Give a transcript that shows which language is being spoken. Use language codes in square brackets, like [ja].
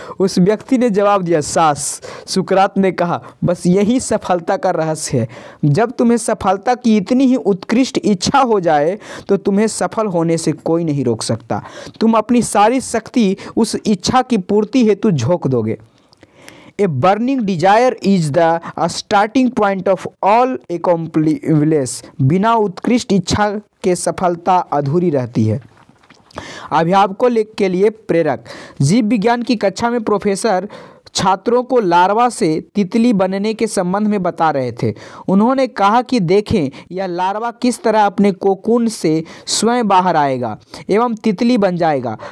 [hi] उस व्यक्ति ने जवाब दिया, सांस। सुकरात ने कहा, बस यही सफलता का रहस्य है। जब तुम्हें सफलता की इतनी ही उत्कृष्ट इच्छा हो जाए तो तुम्हें सफल होने से कोई नहीं रोक सकता। तुम अपनी सारी शक्ति उस इच्छा की पूर्ति हेतु झोंक दोगे। [en] A burning desire is the starting point of all accomplishments। [hi] बिना उत्कृष्ट इच्छा के सफलता अधूरी रहती है। अभिभावकों के लिए प्रेरक। जीव विज्ञान की कक्षा में प्रोफेसर छात्रों को लार्वा से तितली बनने के संबंध में बता रहे थे। उन्होंने कहा कि देखें, यह लार्वा किस तरह अपने कोकून से स्वयं बाहर आएगा एवं तितली बन जाएगा।